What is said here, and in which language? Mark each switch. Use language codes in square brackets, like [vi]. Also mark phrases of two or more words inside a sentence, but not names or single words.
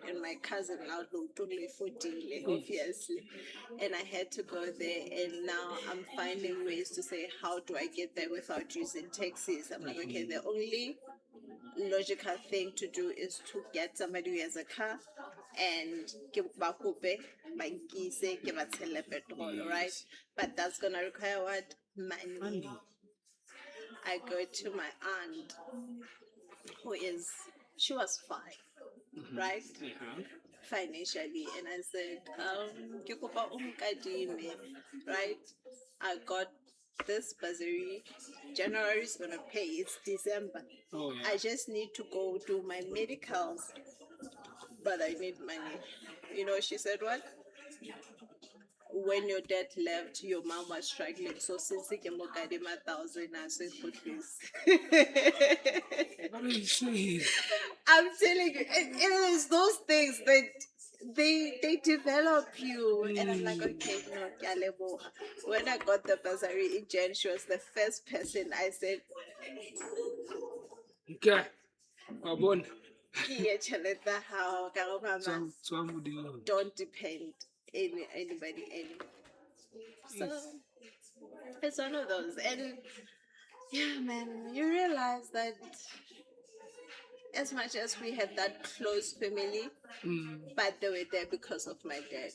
[en] And my cousin now totally 14, obviously. And I had to go there, and now I'm finding ways to say, how do I get there without using taxis? I'm like, okay, the only logical thing to do is to get somebody who has a car and [st] ke ba kope ba nkise ke ba tshele petrol, [en] right? But that's gonna require what? Money. I go to my aunt, she was fine, right? Financially, and I said, [st] ke kopa o nkadime, [en] right? I got this bursary. January is gonna pay. It's December. I just need to go do my medicals, but I need money. You know, she said what? When your dad left, your mom was struggling. So since he came 1,000, I said, please. What are you saying? I'm telling you, it is those things that they develop you. And I'm like, okay, no, Kyalebo. When I got the bursary in Jan, she was the first person I said, Okay. Babon. [st] "Kiye tjhelete ya hao, ka ho mama, [en] don't depend anybody anymore." So it's one of those. And yeah, man, you realize that as much as we had that close family, but they were there because of my dad.